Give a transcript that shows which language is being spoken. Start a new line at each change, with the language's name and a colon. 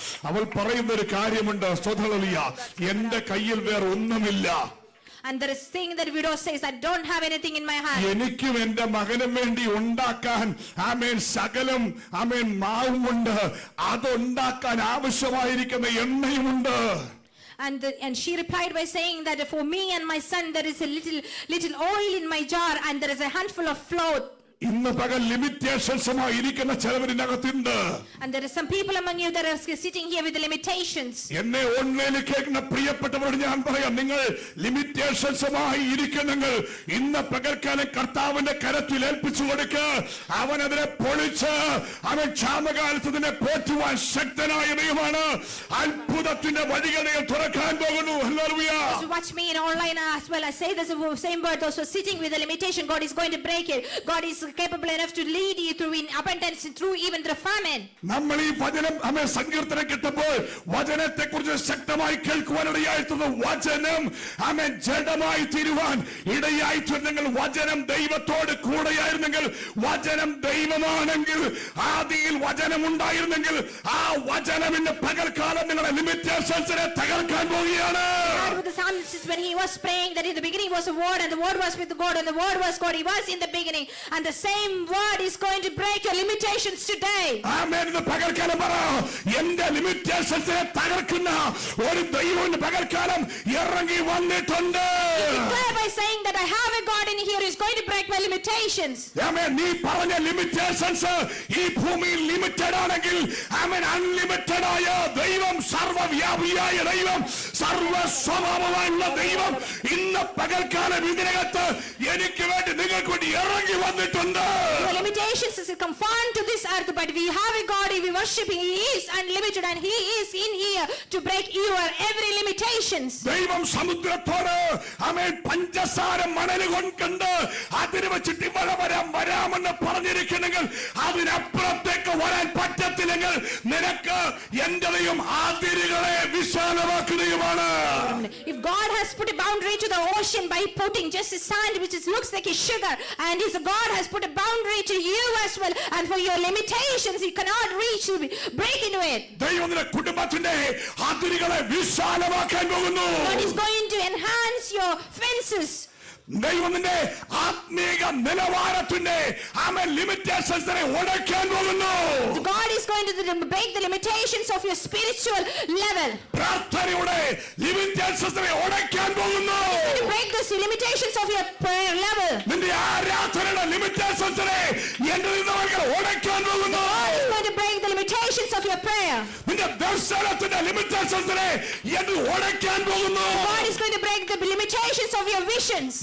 Malayalam: അവൾ പറയുന്ന ഒരു കാര്യമുണ്ട്. എന്റെ കയ്യിൽ വേറെ ഒന്നുമില്ല.
English: And there is thing that widow says, I don't have anything in my hand.
Malayalam: എനിക്കും എന്റെ മകനും വേണ്ടി ഉണ്ടാക്കാൻ ആമേൻ സകലം ആമേൻ മാവുമുണ്ട്, അതുണ്ടാക്കാൻ ആവശ്യമായിരിക്കുന്ന എണ്ണയുമുണ്ട്.
English: And she replied by saying that for me and my son there is a little oil in my jar and there is a handful of flour.
Malayalam: ഇന്ന് പകൽ ലിമിറ്റേഷൻസുമായി ഇരിക്കുന്ന ചിലവരിനകത്തുണ്ട്.
English: And there is some people among you that are sitting here with the limitations.
Malayalam: എന്നെ ഓൺലൈനിൽ കേൾക്കുന്ന പ്രിയപ്പെട്ടവരോട് ഞാൻ പറയാം, നിങ്ങൾ ലിമിറ്റേഷൻസുമായി ഇരിക്കുന്നെങ്കിൽ ഇന്ന് പകൽക്കാലം കർത്താവിന്റെ കരത്തിൽ ഏൽപ്പിച്ചു കൊടുക്കുക. അവൻ അതിനെ പൊളിച്ച് അവൻ ക്ഷാമകാലത്ത് ഇതിനെ പോറ്റുവാൻ ശക്തനായ ദൈവമാണ്. അത്ഭുതത്തിന്റെ വഴികളെ തുറക്കാൻ പോകുന്നു. Hallelujah.
English: So watch me in online as well. I say this same word. Those who are sitting with the limitation, God is going to break it. God is capable enough to lead you through in abundance, through even the famine.
Malayalam: നമ്മൾ ഈ വചനം നമ്മെ സങ്കീർത്തനം കിട്ടുമ്പോൾ വചനത്തെ കുറിച്ച് ശക്തമായി കേൾക്കുവാനിടയായിട്ടുള്ള വചനം നമ്മെ ജഡമായി തീരുവാൻ ഇടയായിട്ടുണ്ടെങ്കിൽ, വചനം ദൈവത്തോട് കൂടെയായിരുന്നെങ്കിൽ, വചനം ദൈവമാണെങ്കിൽ, ആദിയിൽ വചനം ഉണ്ടായിരുന്നെങ്കിൽ, ആ വചനം ഇന്ന് പകൽക്കാലം നിങ്ങളുടെ ലിമിറ്റേഷൻസിനെ തകർക്കാൻ പോവുകയാണ്.
English: With the psalmist, when he was praying that in the beginning was a word and the word was with God and the word was God, he was in the beginning, and the same word is going to break your limitations today.
Malayalam: ആമേൻ. ഇന്ന് പകൽക്കാലം പറ, എന്റെ ലിമിറ്റേഷൻസിനെ തകർക്കുന്ന ഒരു ദൈവം ഇന്ന് പകൽക്കാലം ഇറങ്ങി വന്നിട്ടുണ്ട്.
English: Declare by saying that I have a God in here who is going to break my limitations.
Malayalam: ആമേൻ. നീ പറഞ്ഞ ലിമിറ്റേഷൻസ് ഈ ഭൂമിയിൽ ലിമിറ്റഡ് ആണെങ്കിൽ, ആമേൻ, അൺലിമിറ്റഡ് ആയ ദൈവം, സർവ്വവ്യാപിയായ ദൈവം, സർവ്വസ്വഭാവമായുള്ള ദൈവം ഇന്ന് പകൽക്കാലം ഇതിനകത്ത് എനിക്ക് വേണ്ടി നിങ്ങൾക്ക് വേണ്ടി ഇറങ്ങി വന്നിട്ടുണ്ട്.
English: The limitations is confined to this earth, but we have a God we worship. He is unlimited and he is in here to break your every limitations.
Malayalam: ദൈവം സമുദ്രത്തോട് ആമേൻ പഞ്ചസാര മണൽ കൊണ്ട് അതിന് വെച്ചിട്ട് ഇവിടെ വരാമെന്ന് പറഞ്ഞിരിക്കുന്നെങ്കിൽ, അതിനപ്പുറത്തേക്ക് വരാൻ പറ്റത്തില്ലെങ്കിൽ നിനക്ക് എന്റെ ദൈവം അതിരുകളെ വിശാലമാക്കുകയുമാണ്.
English: If God has put a boundary to the ocean by putting just a sand which looks like a sugar, and his God has put a boundary to you as well, and for your limitations you cannot reach to break into it.
Malayalam: ദൈവം നിന്റെ കുടുംബത്തിന്റെ അതിരുകളെ വിശാലമാക്കാൻ പോകുന്നു.
English: God is going to enhance your fences.
Malayalam: ദൈവം നിന്റെ ആത്മീക നിലവാരത്തിന്റെ ആമേൻ ലിമിറ്റേഷൻസിനെ ഉടയ്ക്കാൻ പോകുന്നു.
English: God is going to break the limitations of your spiritual level.
Malayalam: പ്രാർത്ഥനയുടെ ലിമിറ്റേഷൻസിനെ ഉടയ്ക്കാൻ പോകുന്നു.
English: To break the limitations of your prayer level.
Malayalam: നിന്റെ ആരാധനയുടെ ലിമിറ്റേഷൻസിനെ എന്റെ നിന്നവർക്ക് ഉടയ്ക്കാൻ പോകുന്നു.
English: God is going to break the limitations of your prayer.
Malayalam: നിന്റെ ദർശനത്തിന്റെ ലിമിറ്റേഷൻസിനെ എന്ന് ഉടയ്ക്കാൻ പോകുന്നു.
English: God is going to break the limitations of your visions.